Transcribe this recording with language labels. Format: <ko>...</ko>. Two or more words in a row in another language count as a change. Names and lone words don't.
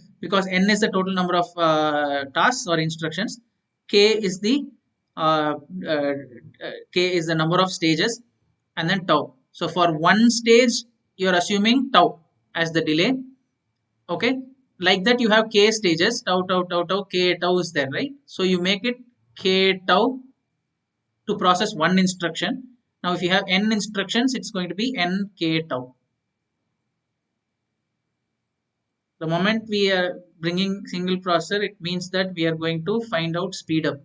<en>Because n is the total number of tasks or instructions. K is the uh, uh, k is the number of stages, and then tau. So for one stage, you're assuming tau as the delay. Okay, like that you have k stages, tau tau tau tau, k tau is there, right? So you make it k tau to process one instruction. Now if you have n instructions, it's going to be n k tau. The moment we are bringing single processor, it means that we are going to find out speed up.</en>